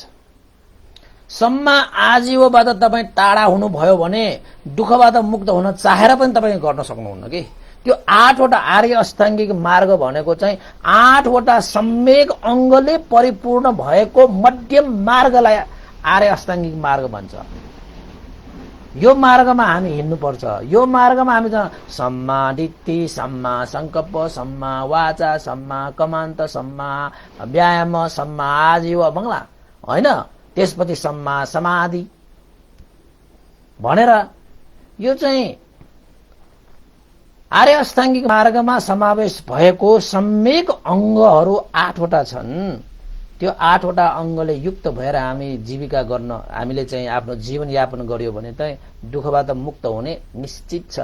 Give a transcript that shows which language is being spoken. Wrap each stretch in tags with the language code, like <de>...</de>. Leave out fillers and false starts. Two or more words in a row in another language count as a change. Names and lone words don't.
<pi>सम्मा आजीवबाट</pi> <ne>तपाईँ टाढा हुनुभयो भने दुःखबाट मुक्त हुन चाहेर पनि तपाईँ गर्न सक्नुहुन्न कि। त्यो 8वटा आर्य अष्टाङ्गिक मार्ग भनेको चाहिँ 8वटा सम्यक अङ्गले परिपूर्ण भएको मध्यम मार्गलाई आर्य अष्टाङ्गिक मार्ग भन्छ। यो मार्गमा हामी हिँड्नुपर्छ। यो मार्गमा हामी</ne> <pi>सम्मा दिट्ठी, सम्मा संकल्प, सम्मा वाचा, सम्मा कमान्त, सम्मा व्यायाम, सम्मा आजीव</pi> <ne>बङ्गला होइन, त्यसपछि</ne> <pi>सम्मा समाधि</pi> <ne>भनेर यो चाहिँ आर्य अष्टाङ्गिक मार्गमा समावेश भएको सम्यक अङ्गहरू 8वटा छन्। त्यो 8वटा अङ्गले युक्त भएर हामी जीविका गर्न हामीले चाहिँ आफ्नो जीवन यापन गर्यो भने चाहिँ दुःखबाट मुक्त हुने निश्चित छ।</ne>